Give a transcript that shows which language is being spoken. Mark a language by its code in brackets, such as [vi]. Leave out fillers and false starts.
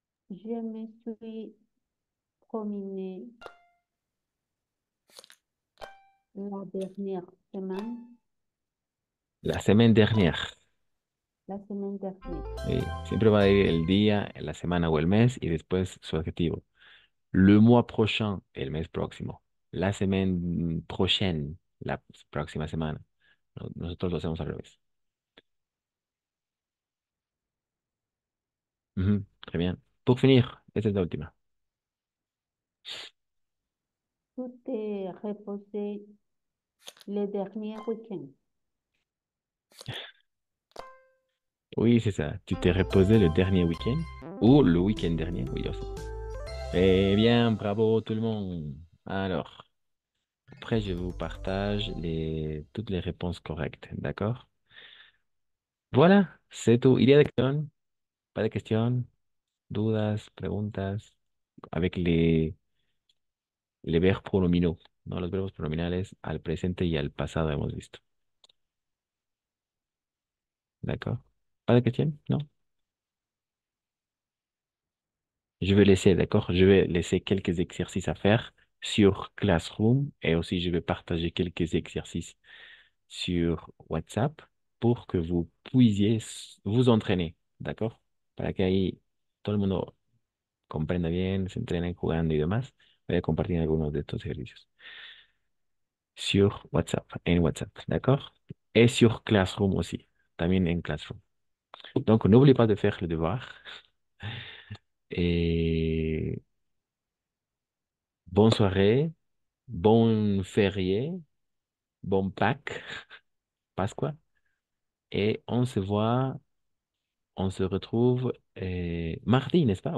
[fr] Je me suis promené la dernière semaine, La semaine dernière. la semaine dernière. [es] Sí, siempre va a ir el día, la semana o el mes y después su adjetivo. [fr] Le mois prochain, [es] el mes próximo. [fr] La semaine prochaine, [es] la próxima semana. Nosotros lo hacemos al revés. [fr] Très bien. Pour finir, [es] esta es la última. [fr] Tu t'es reposé le dernier week-end. Oui, c'est ça. Tu t'es reposé le dernier week-end ou le week-end dernier, oui aussi. Eh bien, bravo tout le monde. Alors, après, je vous partage toutes les réponses correctes, d'accord? Voilà, c'est tout. ¿Il y a de questions? ¿Pas de questions? [es] ¿Dudas? ¿Preguntas? [fr] Avec les verbes pronominaux, ¿no? [es] Los verbos pronominales al presente y al pasado hemos visto, d'accord? [fr] ¿Pas de questions? Non? Je vais laisser, d'accord? Je vais laisser quelques exercices à faire sur Classroom et aussi je vais partager quelques exercices sur WhatsApp pour que vous puissiez vous entraîner, d'accord? [es] Para que ahí todo el mundo comprenda bien, se entrenen jugando y demás. Voy a compartir algunos de estos ejercicios sur WhatsApp, en WhatsApp, [fr] d'accord? Et sur Classroom aussi, [es] también en Classroom. [fr] Donc, n'oubliez pas de faire le devoir et bonne soirée, bon férié, bon Pâques, Pasqua, et on se voit, on se retrouve mardi, n'est-ce pas?